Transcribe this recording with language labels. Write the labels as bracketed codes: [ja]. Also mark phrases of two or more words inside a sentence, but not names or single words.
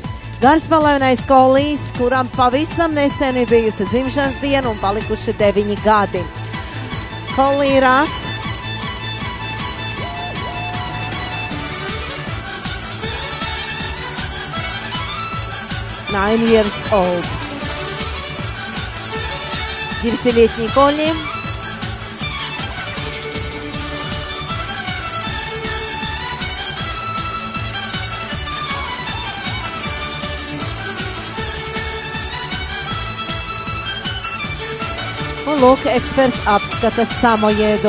[lv] Garspalvainais kollijs, kuram pavisam nesen ir bijusi dzimšanas diena un palikuši 9 gadi. [en] Kollijs Rat. Nine years old. [ru] 9-летний колли. [lv] Un lūk, eksperts apskata Samojedu.